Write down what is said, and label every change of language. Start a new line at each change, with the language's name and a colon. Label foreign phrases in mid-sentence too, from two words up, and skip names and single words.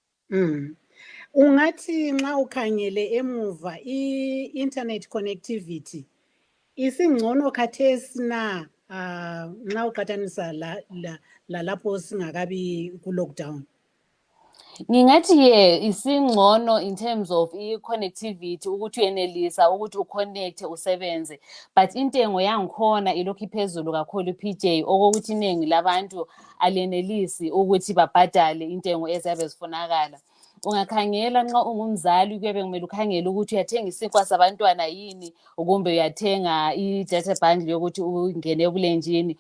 North Ndebele: Ungathi nxa ukhangele emuva i-
English: internet connectivity
North Ndebele: isingcono khathesi na nxa uqathanisa lalapho singakabi ku-lockdown? Ngingathi isingcono
English: in terms of
North Ndebele: i-connectivity ukuthi uyenelisa ukuthi uconnect usebenze, but intengo yangikhona ilokhu iphezulu kakhulu PJ, okokuthi iningi labantu alenelisi ukuthi babhadale intengo eziyabe zifunakala. Ungakhangela nxa ungumzali kuyabe kumele ukhangele ukuthi uyathenga isinkwa sabantwana yini, kumbe uyathenga i-
English: data bundle
North Ndebele: yokuthi ungene ebulenjini.